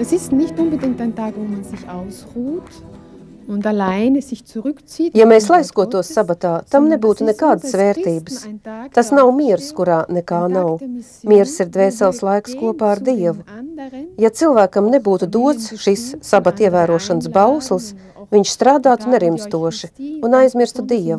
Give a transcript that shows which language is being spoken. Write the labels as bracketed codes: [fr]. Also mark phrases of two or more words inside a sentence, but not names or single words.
[de] Pfingsten nicht unbedingt ein Tag, wo man sich ausruht und alleine sich zurückzieht. [lv] Ja mēs laiskotos sabatā, tam nebūtu nekādas vērtības. Tas nav miers, kurā nekā nav. Miers ir dvēseles laiks kopā ar Dievu. Ja cilvēkam nebūtu dots šis sabata ievērošanas bauslis, viņš strādātu nerimstoši un aizmirstu Dievu.